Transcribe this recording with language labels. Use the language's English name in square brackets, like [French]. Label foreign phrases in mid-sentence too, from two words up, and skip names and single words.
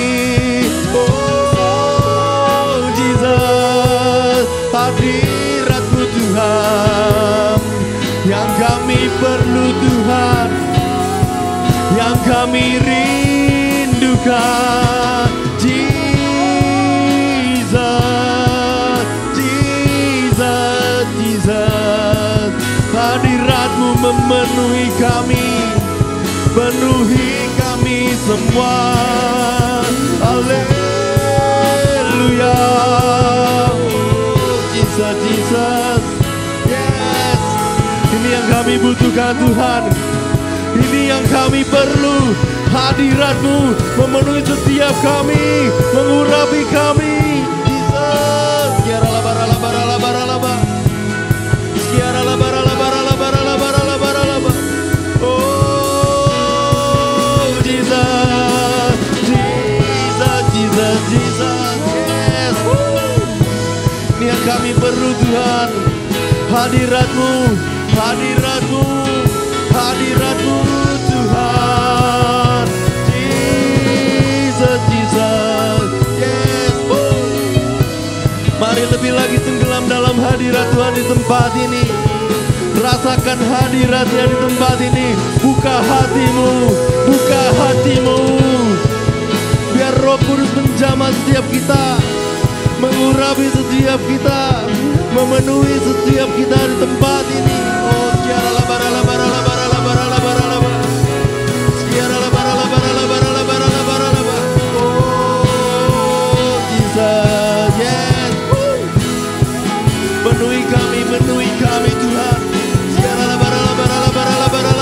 [Indonesian] Oh Jesus, hadirat-Mu Tuhan, yang kami perlu Tuhan, yang kami rindukan. Jesus, Jesus, Jesus, hadirat-Mu memenuhi kami, penuhi kami semua. Haleluya. Jesus, Jesus, yes. Ini yang kami butuhkan Tuhan, ini yang kami perlu. Hadirat-Mu memenuhi setiap kami, mengurapi kami. Jesus, kiara labara labara labara laba, kiara labara labara labara labara labara laba. Oh Jesus, Jesus, Jesus, Jesus, yes. Ini yang kami perlu Tuhan. Hadirat-Mu, hadirat-Mu, hadirat-Mu Tuhan. Jesus, Jesus, yes. Mari lebih lagi tenggelam dalam hadirat Tuhan di tempat ini. Rasakan hadiratnya di tempat ini. Buka hatimu, buka hatimu. Biar Roh Kudus menjamah setiap kita, mengurapi setiap kita, memenuhi setiap kita di tempat ini. Oh, sekiara labara labara labara labara labara labara, sekiara labara labara labara labara labara labara. Oh Jesus, yes. Penuhi kami Tuhan. Sekiara labara labara labara labara